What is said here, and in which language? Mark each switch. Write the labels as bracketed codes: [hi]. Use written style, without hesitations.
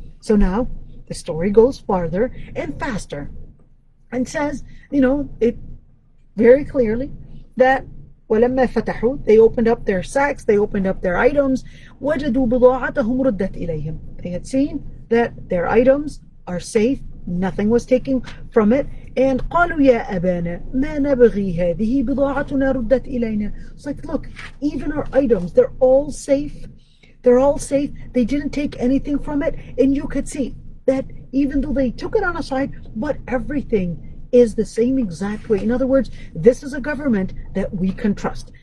[en] So now the story goes farther and faster and says, it very clearly that [ar] وَلَمَّا فَتَحُوا, [en] they opened up their sacks, they opened up their items. [ar] وَجَدُوا بِضَاعَتَهُمْ رُدَّتْ إِلَيْهِمْ. [en] They had seen that their items are safe, nothing was taken from it. [ar] And قالوا يا أبانا ما نبغي هذه بضاعتنا ردت إلينا. [en] It's like, look, even our items, they're all safe. They're all safe. They didn't take anything from it. And you could see that even though they took it on a side, but everything is the same exact way. In other words, this is a government that we can trust.